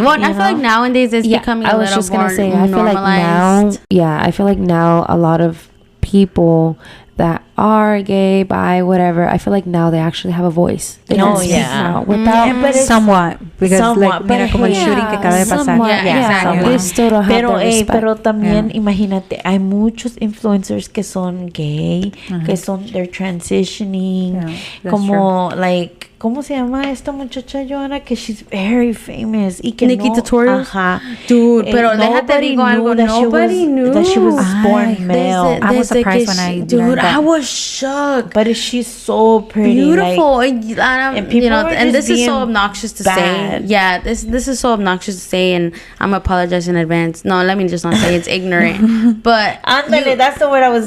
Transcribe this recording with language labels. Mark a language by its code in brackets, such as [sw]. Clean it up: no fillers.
[en] Well, I feel like nowadays it's becoming a little more normalized. I feel like now a lot of people that are gay, bi, whatever, I feel like now they actually have a voice. They can speak now without somewhat, because like, [es] mira como el shooting que acaba de pasar. [en] They still don't have the respect. [es] Pero también imagínate, hay muchos influencers que son gay, que son, [en] they're transitioning, [es] como like, ¿cómo se llama esta muchacha, Joanna? [en] Que she's very famous. [es] Y que [en] Nikki Tutorials? Dude, [es] pero déjate digo algo. [en] Nobody knew that she was born male. I was surprised when I learned that. I was shocked. But she's so pretty. Beautiful. Like, and people, you know, and this is so obnoxious to say. Yeah, this is so obnoxious to say, and I'm apologizing in advance. No, let me just not say it's ignorant. But that's the word I was